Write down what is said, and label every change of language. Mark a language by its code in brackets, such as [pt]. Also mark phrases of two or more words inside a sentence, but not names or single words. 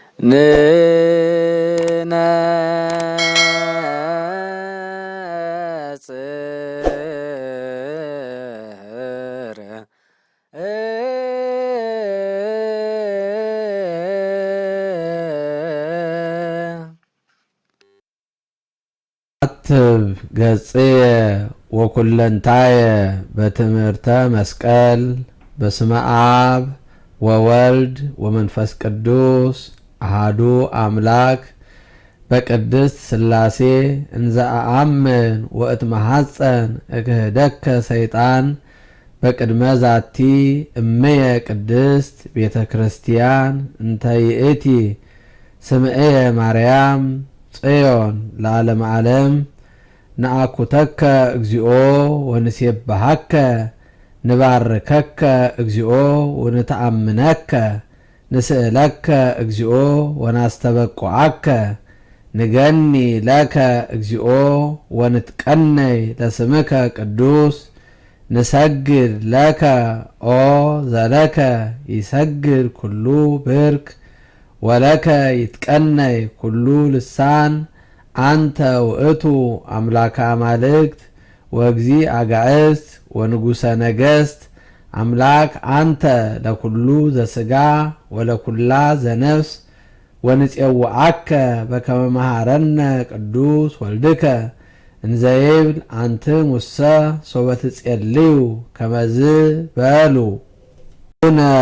[gez] ንነጽር አትብ ገጽየ ወኩለንታየ በትምህርተ መስቀል በስመ አብ ወወልድ ወመንፈስ ቅዱስ አሐዱ አምላክ በቅድስት ሥላሴ እንዘ አአምን ወእትመሐፀን እክህደከ ሰይጣን በቅድመ ዛቲ እምየ ቅድስት ቤተ ክርስቲያን እንተ ይእቲ ስምዕየ ማርያም ጽዮን ለዓለመ ዓለም ነአኩተከ እግዚኦ ወንሴብሐከ ንባርከከ እግዚኦ ወንተአምነከ ንስእለከ እግዚኦ ወናስተበቁዐከ ንገኒ ለከ እግዚኦ ወንትቀነይ ለስምከ ቅዱስ ንሰግድ ለከ ኦ ዘለከ ይሰግድ ኩሉ ብርክ ወለከ ይትቀነይ ኩሉ ልሳን አንተ ውእቱ አምላከ አማልክት ወእግዚ አጋእዝት ወንጉሰ ነገሥት አምላክ አንተ ለኩሉ ዘሥጋ ወለኩላ ዘነፍስ ወንፄውዐከ በከመ መሃረነ ቅዱስ ወልድከ እንዘ ይብል አንትሙሰ ሶበ ትጼልዩ ከመዝ በሉ አቡነ